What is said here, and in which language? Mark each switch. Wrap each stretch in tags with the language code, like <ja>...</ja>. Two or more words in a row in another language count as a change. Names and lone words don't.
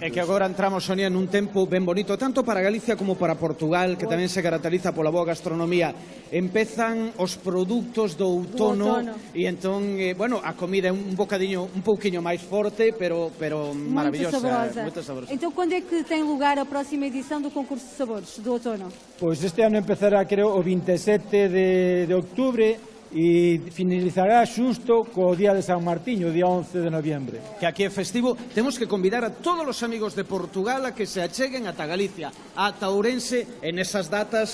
<gl>É que agora entramos, Sonia, nun tempo ben bonito, tanto para Galicia como para Portugal, que tamén se caracteriza pola boa gastronomía. Empezan os produtos do outono e entón, bueno, a comida é un bocadiño un pouquiño máis forte, pero maravillosa, moito saborosa.</gl> <pt>Então, quando é que tem lugar a próxima edição do concurso de sabores do outono?</pt> <gl>Pois este ano empezará, creo, o 27 de octubre, e finalizará xusto co día de San Martiño, o día 11 de noviembre. Que aquí é festivo. Temos que convidar a todos os amigos de Portugal a que se acheguen ata Galicia, ata Ourense, en esas datas.</gl>